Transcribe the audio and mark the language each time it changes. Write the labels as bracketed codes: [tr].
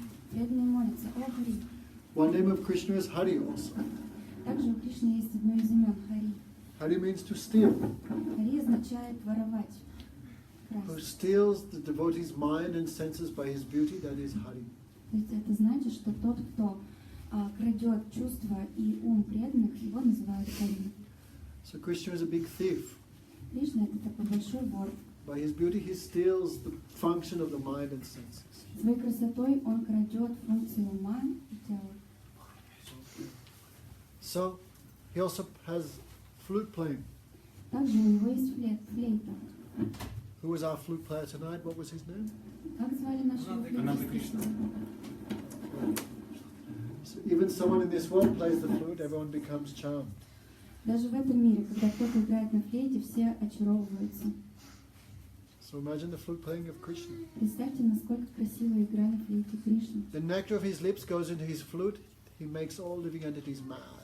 [ru] Преданные молятся, о Хари. [en] One name of Krishna is Hari also. [ru] Также у Кришны есть одно из имен Хари. [en] Hari means to steal. [ru] Хари означает воровать. [en] Who [ru] Красть. [en] steals the devotee's mind and senses by his beauty, that is Hari. [ru] То есть это значит, что тот, кто крадет чувства и ум преданных, его называют Хари. [en] So Krishna is a big thief. [ru] Кришна это такой большой вор. [en] By his beauty he steals the function of the mind and senses. [ru] Своей красотой он крадет функции ума и тела. [en] So he also has flute playing. [ru] Также у него есть флейта. [en] Who was our flute player tonight? What was his name? [ru] Как звали нашего флейтиста? [en] So even someone in this world plays the flute, everyone becomes charmed. [ru] Даже в этом мире, когда кто-то играет на флейте, все очаровываются. [en] So imagine the flute playing of Krishna. [ru] Представьте, насколько красивая игра на флейте Кришны. [en] The nectar of his lips goes into his flute. He makes all living entities mad.